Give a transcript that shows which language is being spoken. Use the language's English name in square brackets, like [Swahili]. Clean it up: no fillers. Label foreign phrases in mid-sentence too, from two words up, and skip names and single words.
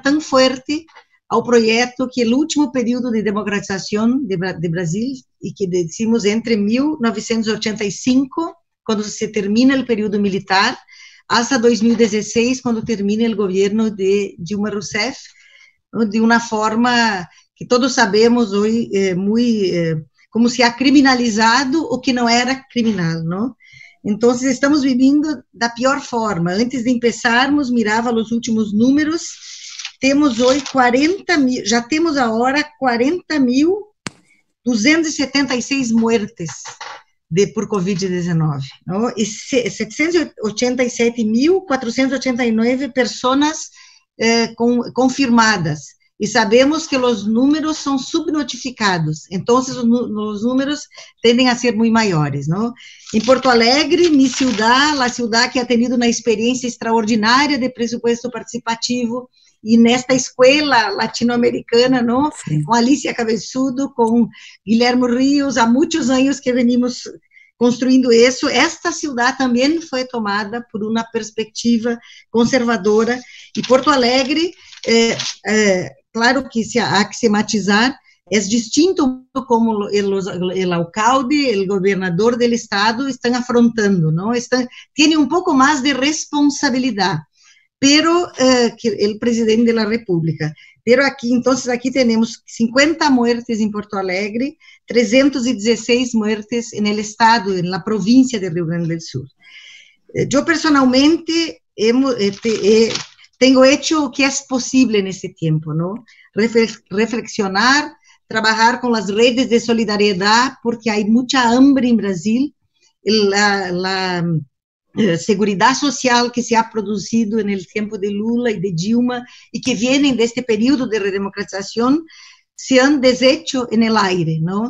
[Spanish] tan fuerte ao proyecto que el último periodo de democratización de Brasil, y que decimos entre 1985, cuando se termina el periodo militar, hasta 2016, cuando termina el gobierno de Dilma Rousseff, ¿no?, de una forma que todos sabemos hoy como se ha criminalizado o que no era criminal, ¿no? Entonces, estamos viviendo [Portuguese] da pior forma. Antes de empezarmos, mirava os últimos números, temos hoje 40.000, já temos agora 40.276 muertes por Covid-19, ¿no? E 787.489 pessoas confirmadas, e sabemos que os números são subnotificados, então os números tendem a ser muito maiores, não? Em Porto Alegre, minha cidade, a cidade que [Spanish] ha tenido [Portuguese] uma experiência extraordinária de [Spanish] presupuesto participativo, [Portuguese] e nesta escola latino-americana, não? Sim. Com Alicia Cabeçudo, com Guilherme Rios, há muitos anos que venimos construindo isso. Esta cidade também foi tomada por uma perspectiva conservadora, e Porto Alegre, claro que há que se matizar, é distinto como o alcalde, o governador do estado estão afrontando, não? Tem um pouco mais de responsabilidade, pero que o presidente da República. Pero aqui, então, aqui temos 50 muertes em Porto Alegre, 316 muertes no estado, na província de Rio Grande do Sul. [Spanish] Yo personalmente tengo hecho o que es posible en este tiempo, ¿no? Reflexionar, trabajar con las redes de solidaridad, porque hay mucha hambre en Brasil. La seguridad social que se ha producido en el tiempo de Lula y de Dilma y que vienen de este periodo de redemocratización se han deshecho en el aire, ¿no?